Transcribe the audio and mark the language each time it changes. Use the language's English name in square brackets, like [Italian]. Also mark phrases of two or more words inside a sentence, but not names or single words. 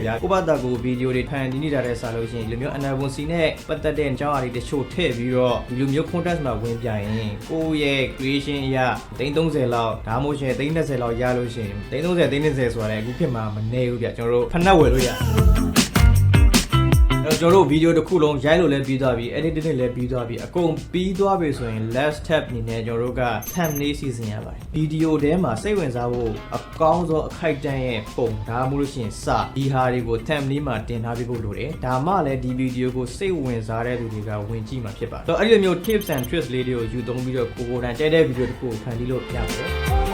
[Burmese] ဗျာကိုယ့်ဘာသာကိုဗီဒီယိုတွေဖန်တီးနေတာတဲ့စာလို့ရှိရင်ဒီလိုမျိုး Untitled နဲ့ပတ်သက်တဲ့အကြောင်းအရာတွေတချို့ထည့်ပြီးတော့ဒီလိုမျိုး contest မှာဝင်ပြရင် ကိုယ့်ရဲ့ creation အရ330လောက်ဒါမှမဟုတ်ရင်320လောက်ရလို့ရှိရင်330ဆိုတာလည်းအခုဖြစ်မှာမနေဘူးဗျာကျွန်တော်တို့ဖဏတ်ဝယ်လို့ရတယ်ကျွန်တော်တို့ဗီဒီယိုတစ်ခုလုံးရိုက်လို့လည်းပြီးသွားပြီ editing နဲ့လည်းပြီးသွားပြီအကုန်ပြီးသွားပြီဆိုရင် [English] last step [Burmese] အနေနဲ့ကျွန်တော်တို့က thumbnail စီစဉ်ရပါတယ်ဗီဒီယိုထဲမှာစိတ်ဝင်စားဖို့အကောင်းဆုံးအခိုက်အတန့်ရဲ့ပုံဒါမှမဟုတ်လို့ရှိရင်စဒီဟာတွေကို thumbnail မှာတင်ထားပေးဖို့လိုတယ်ဒါမှလည်းဒီဗီဒီယိုကိုစိတ်ဝင်စားတဲ့သူတွေကဝင်ကြည့်မှာဖြစ်ပါတယ်အဲ့ဒီလိုမျိုး [English] tips and tricks [Burmese] လေးတွေကိုယူသုံးပြီးတော့ကိုယ်တိုင်ကြိုက်တဲ့ဗီဒီယိုတစ်ခုကိုဖန်တီးလို့ရပါတယ်